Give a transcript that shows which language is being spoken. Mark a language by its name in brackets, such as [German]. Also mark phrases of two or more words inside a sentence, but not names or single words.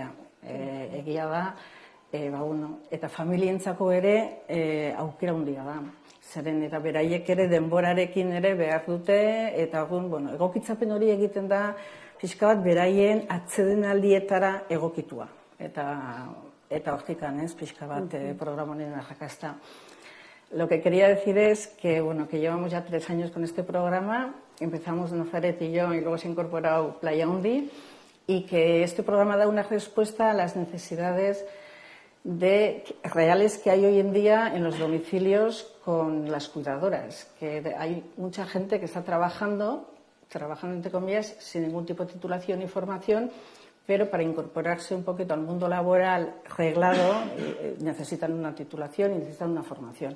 [Basque] Egia da, eta familientzako ere aukera handia da. Zeren eta beraiek ere denborarekin ere behar dute, eta egokitzapen hori egiten da, pixka bat beraien atsedenaldietara egokitua. Eta hortikan, pixka bat programonen arrakasta. [Spanish] Lo que quería decir es que llevamos ya 3 años con este programa, empezamos Nazaret y yo, y luego se ha incorporado Playa Handi, y que este programa da una respuesta a las necesidades reales que hay hoy en día en los domicilios con las cuidadoras, que hay mucha gente que está trabajando entre comillas, sin ningún tipo de titulación ni formación, pero para incorporarse un poquito al mundo laboral reglado necesitan una titulación y necesitan una formación.